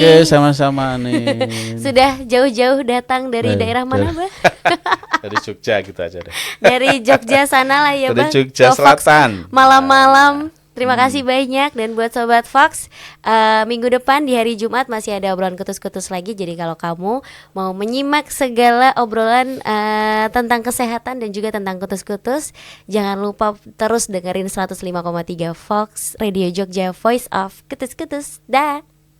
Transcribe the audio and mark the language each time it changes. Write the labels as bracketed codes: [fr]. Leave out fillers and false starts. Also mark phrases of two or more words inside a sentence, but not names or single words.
[id] Oke, sama-sama nih. Sudah jauh-jauh datang dari daerah mana, Bah? Dari Jogja gitu aja deh. Dari Jogja sana lah ya, Dari Bah. Jogja Ke Fox Selatan. Malam-malam. Terima kasih banyak. Dan buat Sobat Fox, minggu depan di hari Jumat masih ada obrolan kutus-kutus lagi. Jadi kalau kamu mau menyimak segala obrolan tentang kesehatan dan juga tentang kutus-kutus, jangan lupa terus dengerin 105,3 Fox Radio Jogja, [en] Voice of [id] Kutus-kutus. Dah.